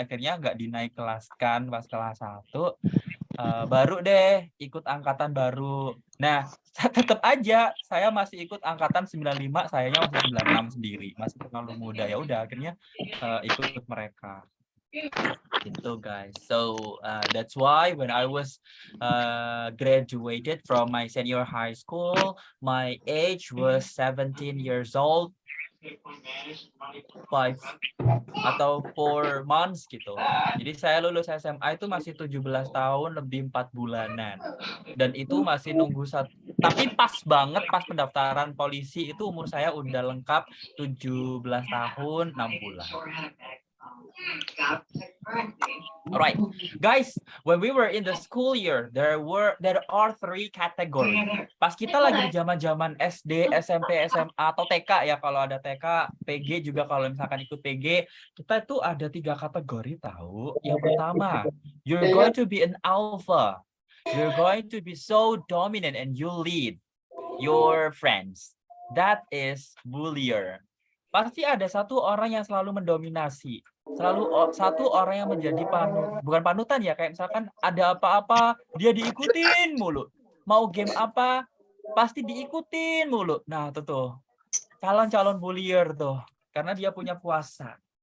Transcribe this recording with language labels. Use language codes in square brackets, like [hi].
[id] Akhirnya nggak dinaik kelaskan pas kelas 1. Baru deh ikut angkatan baru. Nah, tetap aja saya masih ikut angkatan 95, sayanya masih 96 sendiri, masih terlalu muda. Ya udah akhirnya ikut mereka. Gitu guys. [en] So that's why when I was graduated from my senior high school, my age was 17 years old. [id] 5 atau 4 months gitu. Jadi saya lulus SMA itu masih 17 tahun lebih 4 bulanan. Dan itu masih nunggu tapi pas banget pas pendaftaran polisi itu umur saya udah lengkap 17 tahun 6 bulan. [en] Alright, guys, when we were in the school year, there are 3 categories. [id] Pas kita lagi di zaman SD, SMP, SMA atau TK ya, kalau ada TK, PG juga kalau misalkan ikut PG, kita itu ada 3 kategori tahu. Yang pertama, [en] you're going to be an alpha. You're going to be so dominant and you lead your friends. That is bullier. [id] Pasti ada satu orang yang selalu mendominasi. Satu orang yang menjadi bukan panutan ya, kayak misalkan ada apa-apa dia diikutin mulu. Mau game apa pasti diikutin mulu. Nah, itu tuh calon-calon bullier tuh, karena dia punya kuasa.